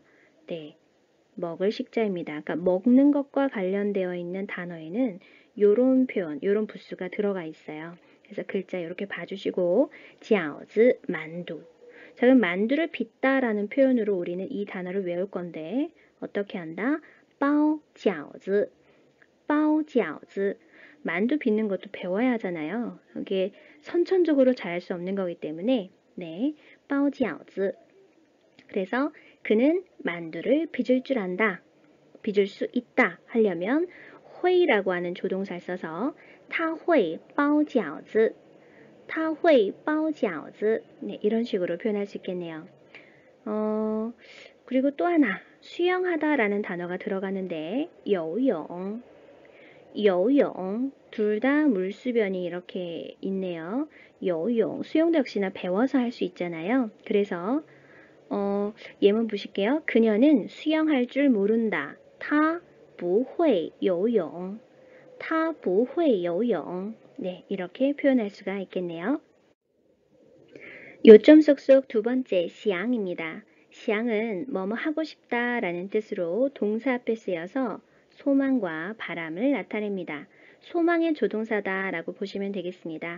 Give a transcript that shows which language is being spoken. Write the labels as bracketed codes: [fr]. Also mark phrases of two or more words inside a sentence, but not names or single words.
[ko] 네, 먹을 식자입니다. 그러니까 먹는 것과 관련되어 있는 단어에는 이런 표현, 이런 부수가 들어가 있어요. 그래서 글자 이렇게 봐주시고 饺子 만두. 자, 그럼 만두를 빚다라는 표현으로 우리는 이 단어를 외울 건데 어떻게 한다? [zh] 包饺子, 包饺子. [ko] 만두 빚는 것도 배워야 하잖아요. 이게 선천적으로 잘할 수 없는 거기 때문에 네, [zh] 包饺子. [ko] 그래서 그는 만두를 빚을 줄 안다. 빚을 수 있다 하려면 회라고 하는 조동사를 써서 [zh] 他会包饺子, 他会包饺子. [ko] 네, 이런 식으로 표현할 수 있겠네요. 그리고 또 하나 수영하다라는 단어가 들어가는데 [zh] 游泳, 游泳. [ko] 둘 다 물수변이 이렇게 있네요. [zh] 游泳, [ko] 수영도 역시나 배워서 할 수 있잖아요. 그래서 예문 보실게요. 그녀는 수영할 줄 모른다. [zh] 她不会游泳. 她不会游泳. [ko] 네, 이렇게 표현할 수가 있겠네요. 요점 쏙쏙 두 번째 시앙입니다. 시앙은 뭐뭐 하고 싶다라는 뜻으로 동사 앞에 쓰여서 소망과 바람을 나타냅니다. 소망의 조동사다라고 보시면 되겠습니다.